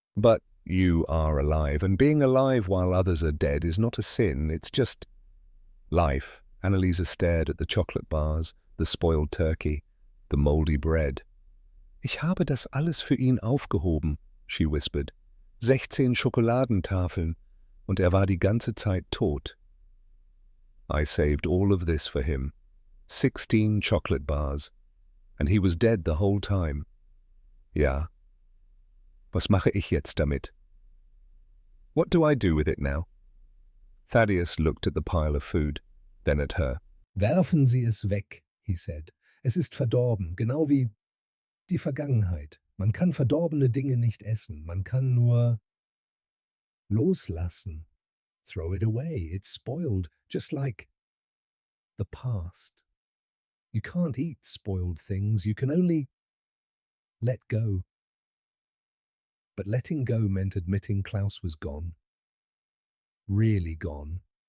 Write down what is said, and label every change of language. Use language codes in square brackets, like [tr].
[en] But you are alive, and being alive while others are dead is not a sin, it's just life. Anneliese stared at the chocolate bars, the spoiled turkey, the mouldy bread. [de] Ich habe das alles für ihn aufgehoben, [en] she whispered. [de] 16 Schokoladentafeln, und war die ganze Zeit tot. [en] I saved all of this for him. 16 chocolate bars, and he was dead the whole time. [de] Ja. Was mache ich jetzt damit? [en] What do I do with it now? Thaddeus looked at the pile of food, then at her. [de] Werfen Sie es weg, [en] he said. [de] Es ist verdorben, genau wie die Vergangenheit. Man kann verdorbene Dinge nicht essen. Man kann nur loslassen. [en] Throw it away. It's spoiled, just like the past. You can't eat spoiled things. You can only let go. But letting go meant admitting Klaus was gone. Really gone.